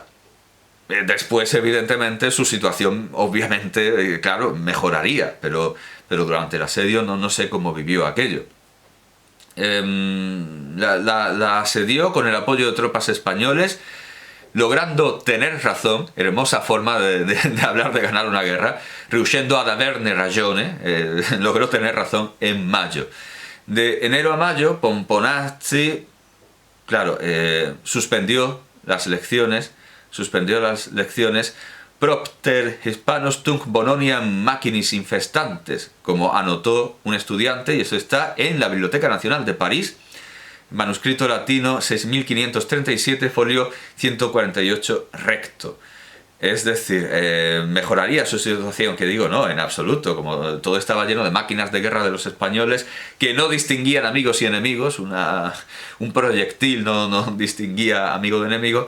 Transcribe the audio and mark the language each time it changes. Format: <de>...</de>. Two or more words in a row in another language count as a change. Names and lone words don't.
<es>Después, evidentemente, su situación, obviamente, claro, mejoraría, pero durante el asedio no sé cómo vivió aquello. La asedió con el apoyo de tropas españoles, logrando tener razón, hermosa forma de hablar de ganar una guerra,</es> <it>riuscendo ad averne ragione,</it> <es>logró tener razón en mayo. De enero a mayo, Pomponazzi, claro, suspendió las lecciones,</es> <la>propter hispanos tunc bononiam machinis infestantes,</la> <es>como anotó un estudiante, y eso está en la Biblioteca Nacional de París, manuscrito latino 6537, folio 148 recto. Es decir, mejoraría su situación, que digo, no, en absoluto, como todo estaba lleno de máquinas de guerra de los españoles que no distinguían amigos y enemigos, un proyectil no distinguía amigo de enemigo.</es>